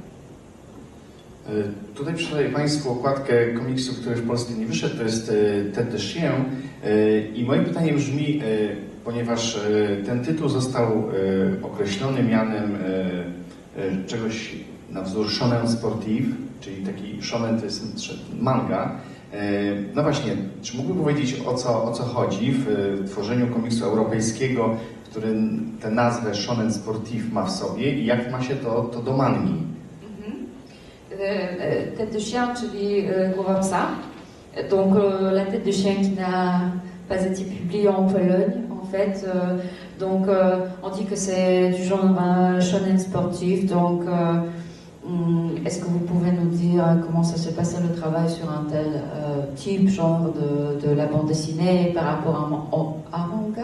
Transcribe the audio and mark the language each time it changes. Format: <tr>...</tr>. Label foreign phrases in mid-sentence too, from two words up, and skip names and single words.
<pl>Tutaj przedstawię Państwu okładkę komiksu, który w Polsce nie wyszedł, to jest Tête de Chien, i moje pytanie brzmi, ponieważ ten tytuł został określony mianem czegoś na wzór</pl> <fr>shonen sportif,</fr> <pl>czyli taki shonen to jest manga. No właśnie, czy mógłby powiedzieć, o co chodzi w tworzeniu komiksu europejskiego, który tę nazwę</pl> <fr>shonen sportif</fr> <pl>ma w sobie, i jak ma się to do mangi? Tête de chien, czyli głowa psa.</pl> <fr>Donc la tête de chien qui n'a pas été publiée en Pologne, en fait. Donc on dit que c'est du genre shonen sportif. Donc est-ce que vous pouvez nous dire comment ça se passe le travail sur un tel type, genre de la bande dessinée par rapport à manga?</fr>